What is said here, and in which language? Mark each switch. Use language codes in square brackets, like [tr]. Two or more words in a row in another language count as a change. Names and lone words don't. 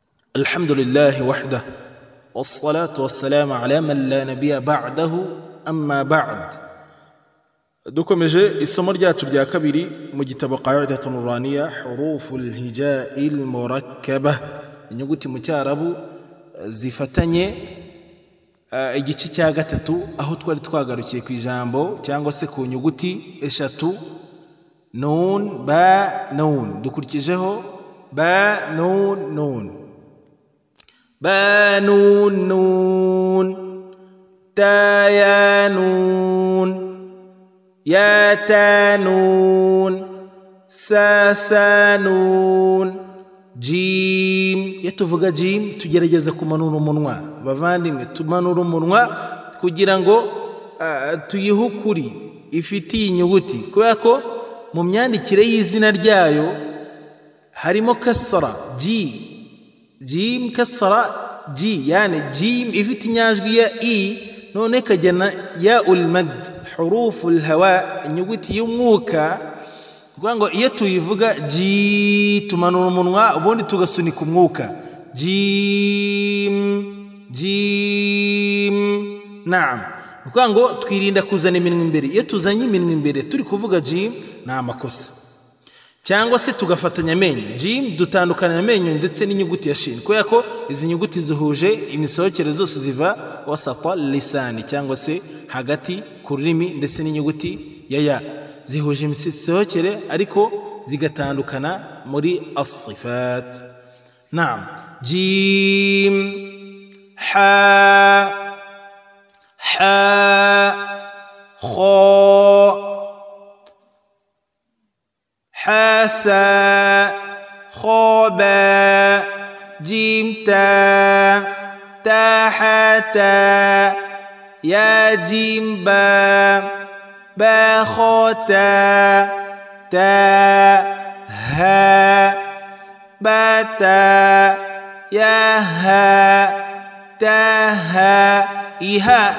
[ar] الحمد لله وحده والصلاة والسلام على من لا نبي بعده أما بعد. [rw] dukomeje isomo ryacu rya kabiri mu gitabo Qaidatun Nuraniya [ar] حروف الهجاء المركبة, [rw] inyuguti mu cyarabu zifatanye, igice cya gatatu aho twari twagarukiye ku ijambo cyangwa se ku nyuguti eshatu nun ba nun. Dukurikijeho ba nun nun, ba nun nun, ta ya nun, ya ta nun, sa sa nun, jim. Iyo tuvuga jim tugerageza kumanura umunwa, bavandimwe, tumanura umunwa kugira ngo tuyihe ukuri ifitiye inyuguti, kubera ko mu myandikire y'izina ryayo harimo kasara jim kasara ji, yani jim ifite inyajwi ya i none kajyana ya ulmad [ar] حروف الهواء, [rw] inyuguti y'umwuka. Kuvuga ngo iyo tuyivuga ji tumanura umunwa ubundi tugasunika umwuka, jim jim. Naam, kuvuga ngo twirinda kuzana iminwa imbere. Iyo tuzanye iminwa imbere turi kuvuga jim ni amakosa, cyangwa se tugafatanya amenyo. Jim dutandukanya amenyo ndetse n'inyuguti ya shin, kubera ko izi nyuguti zihuje imisohokere zose ziva [ar] وسط اللسان, [rw] cyangwa se hagati ku rurimi, ndetse n'inyuguti ya ya zihuje imisohokere ariko zigatandukana muri as-sifat. Naam, jim ha ha [ar] kha حاسا خوبا جيمتا تاحتا يا جيمبا باخوتا تا ها باتا يا ها تاها إيها.